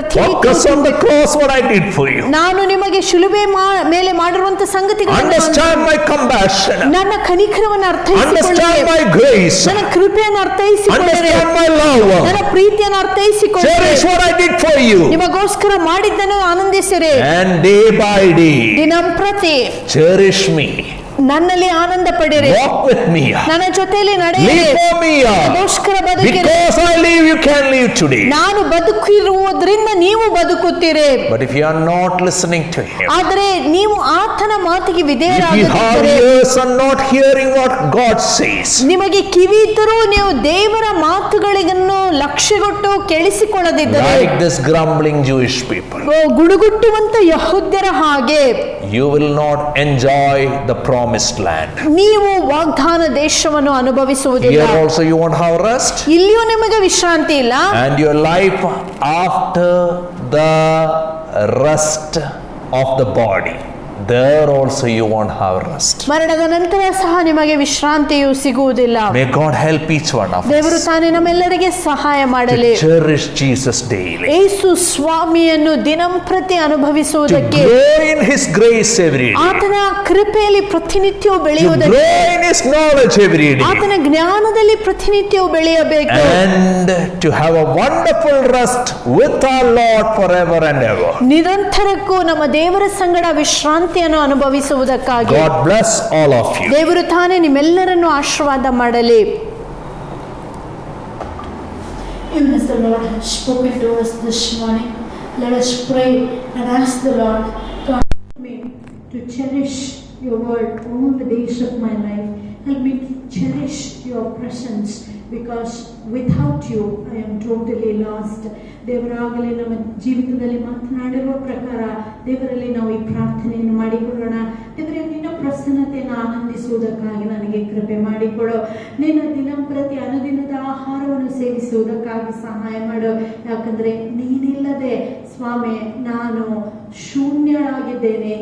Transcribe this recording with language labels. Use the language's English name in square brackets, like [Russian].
[English] Focus on the cross, what I did for you. [Kannada] ನಾನು ನಿಮಗೆ ಶಿಲುಬೆ ಮೇಲೆ ಮಾಡಿರುವಂತ ಸಂಗತಿಗಳನ್ನು [English] Understand my compassion. [Kannada] ನನ್ನ ಕನಿಕರವನ್ನು [English] Understand [Kannada] ಅರ್ಥೈಸಿಕೊಳ್ಳಿ, [English] my grace. [Kannada] ನನ್ನ ಕೃಪೆಯನ್ನು ಅರ್ಥೈಸಿಕೊಳ್ಳಿ, [English] Understand my love. [Kannada] ನನ್ನ ಪ್ರೀತಿಯನ್ನು ಅರ್ಥೈಸಿಕೊಳ್ಳಿ, [English] Cherish what I did for you. [Kannada] ನಿಮಗೋಸ್ಕರ ಮಾಡಿದ್ದನ್ನು ಆನಂದಿಸಿರಿ. [English] And day by day, [Kannada] ದಿನಂಪ್ರತಿ [English] cherish me. [Kannada] ನನ್ನಲ್ಲಿ ಆನಂದ ಪಡಿರಿ, [English] walk with me, [Kannada] ನನ್ನ ಜೊತೆಯಲ್ಲಿ ನಡೆಯಿರಿ, [English] live for me. [Kannada] ನನಗೋಸ್ಕರ ಬದುಕಿರಿ. [English] Because I live, you can live today. [Kannada] ನಾನು ಬದುಕಿರುವುದರಿಂದ ನೀವು ಬದುಕುತ್ತೀರಿ. [English] But if you are not listening to him, [Kannada] ಆದರೆ ನೀವು ಆತನ ಮಾತಿಗೆ [English] if you have [Kannada] ವಿಧೇಯರಾಗಿದ್ದರೆ, [English] ears and not hearing what God says, [Kannada] ನಿಮಗೆ ಕಿವಿ ಇದ್ದರೂ ನೀವು ದೇವರ ಮಾತುಗಳಿಗನ್ನು ಲಕ್ಷ್ಯಗೊಟ್ಟು ಕೇಳಿಸಿಕೊಳ್ಳದಿದ್ದರೆ, [English] like this grumbling Jewish people, [Kannada] ಗುಡುಗುಟ್ಟುವಂತ ಯಹೂದ್ಯರ ಹಾಗೆ [English] you will not enjoy the promised land. [Kannada] ನೀವು ವಾಗ್ದಾನ ದೇಶವನ್ನು ಅನುಭವಿಸುವುದಿಲ್ಲ. [English] Here also you won't have rest, [Kannada] ಇಲ್ಲಿಯೂ ನಿಮಗೆ ವಿಶ್ರಾಂತಿ ಇಲ್ಲ. [English] and your life after the rest of the body, there also you won't have rest. [Kannada] ಮರಣದ ನಂತರ ಸಹ ನಿಮಗೆ ವಿಶ್ರಾಂತಿಯು ಸಿಗುವುದಿಲ್ಲ. [English] May God help each one of [Kannada] ದೇವರು [English] us [Kannada] ತಾನೇ ನಮ್ಮೆಲ್ಲರಿಗೆ ಸಹಾಯ ಮಾಡಲಿ. [English] to cherish Jesus daily, [Kannada] ಯೇಸು ಸ್ವಾಮಿಯನ್ನು ದಿನಂಪ್ರತಿ [English] to [Kannada] ಅನುಭವಿಸುವುದಕ್ಕೆ, [English] grow in His grace every day, [Kannada] ಆತನ ಕೃಪೆಯಲ್ಲಿ ಪ್ರತಿನಿತ್ಯವೂ [English] to [Kannada] ಬೆಳೆಯುವುದಕ್ಕೆ, [English] grow in His knowledge every day, [Kannada] ಆತನ ಜ್ಞಾನದಲ್ಲಿ ಪ್ರತಿನಿತ್ಯವೂ ಬೆಳೆಯಬೇಕು. [English] and to have a wonderful rest with our Lord forever and ever. [Kannada] ನಿರಂತರಕ್ಕೂ ನಮ್ಮ ದೇವರ ಸಂಗಡ ವಿಶ್ರಾಂತಿಯನ್ನು ಅನುಭವಿಸುವುದಕ್ಕಾಗಿ [English] God bless all of you. [Kannada] ದೇವರು ತಾನೇ ನಿಮ್ಮೆಲ್ಲರನ್ನು ಆಶೀರ್ವಾದ ಮಾಡಲಿ. [English] Even as the Lord has spoken to us this morning, let us pray and ask the Lord, God, help me to cherish your word all the days of my life. Help me to cherish your presence, because without you I am totally lost. [Kannada] ದೇವರಾಗಲೇ ನಮ್ಮ ಜೀವಿತದಲ್ಲಿ ಮಾತನಾಡಿರುವ ಪ್ರಕಾರ ದೇವರಲ್ಲಿ ನಾವು ಈ ಪ್ರಾರ್ಥನೆಯನ್ನು ಮಾಡಿಕೊಳ್ಳೋಣ. ದೇವರೇ, ನಿನ್ನ ಪ್ರಸನ್ನತೆಯನ್ನು ಆನಂದಿಸುವುದಕ್ಕಾಗಿ ನನಗೆ ಕೃಪೆ ಮಾಡಿಕೊಡು. ನಿನ್ನ ದಿನಂಪ್ರತಿ ಅನುದಿನದ ಆಹಾರವನ್ನು ಸೇವಿಸುವುದಕ್ಕಾಗಿ ಸಹಾಯ ಮಾಡು. ಯಾಕಂದ್ರೆ ನೀನಿಲ್ಲದೆ ಸ್ವಾಮಿ ನಾನು ಶೂನ್ಯಳಾಗಿದ್ದೇನೆ.